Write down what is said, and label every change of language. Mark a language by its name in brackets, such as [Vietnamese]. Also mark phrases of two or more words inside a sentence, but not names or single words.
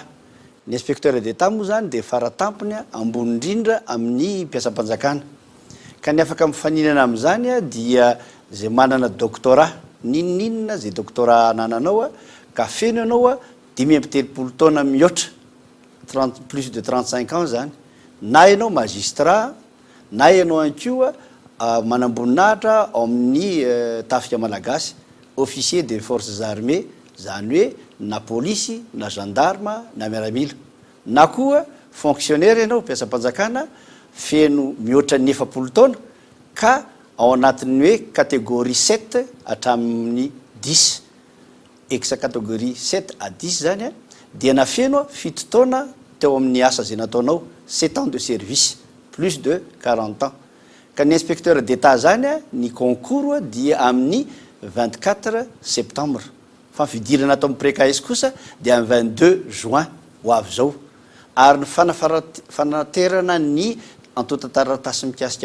[Malagasy] Ny [French] inspecteur d'État [Malagasy] moa zany dia faratampony ambony indrindra amin'ny mpiasam-panjakana. Ka ny afaka mifaninana amin'izany dia zay manana doctorat ninninina zay doctorat nananao ka feno ianao 5 ambin'ny 30 taona mihoatra [French] plus de 35 ans [Malagasy] zany na ianao magistrat na ianao ankoa manamboninahitra ao amin'ny tafika malagasy [French] officier des forces armées [Malagasy] zany hoe na polisy na gendarme na miaramila na koa fonctionnaire ianao mpiasam-panjakana feno mihoatra ny 9 taona ka ao anatin'ny hoe catégorie 7 hatramin'ny 10 exa [French] catégorie 7 à 10 [Malagasy] zany a dia nafeno 7 taona teo amin'ny asa zay nataonao [French] 7 ans de service plus de 40 ans [Malagasy] ka ny [French] inspecteur d'état [Malagasy] zany a ny concours dia amin'ny 24 septembre fa fidirana atao amin'ny précaisse kosa dia amin'ny 22 juin ho avy zao ary ny fanaterana ny antotantaratasy mikasika